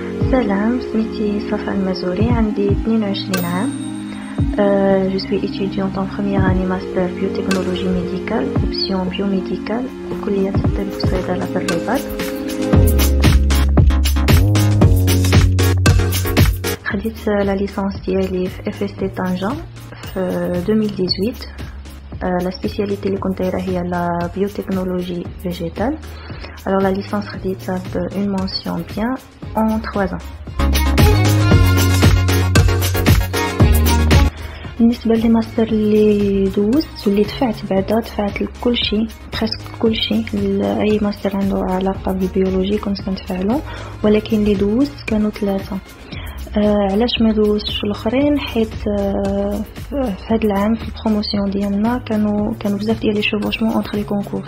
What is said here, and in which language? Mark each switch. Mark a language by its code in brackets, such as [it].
[ar] Salam, سميتي صفا المزوري, عندي 22 عام. [fr] Je suis étudiante en première année master biotechnologie médicale, option biomédicale, [ar] كلية الطب والصيدلة في الرباط. خديت la licence ديالي في FST Tanger في 2018. [fr] La spécialité [ar] اللي كنت دايرة هي [fr] la biotechnologie végétale. Alors la licence خديتها une mention bien en 3 ans. [ar] بالنسبة للماستر اللي دوزت واللي دفعت لكل شيء بريسك كل شيء. اي ماستر عنده علاقة بالبيولوجي كنت كنتفعله, ولكن اللي دوزت كانوا 3. علاش ما دوزتش الاخرين؟ حيت في هذا العام في البروموسيون ديالنا كانوا بزاف ديال [fr] لي شوفوشمون اونتر لي كونكور.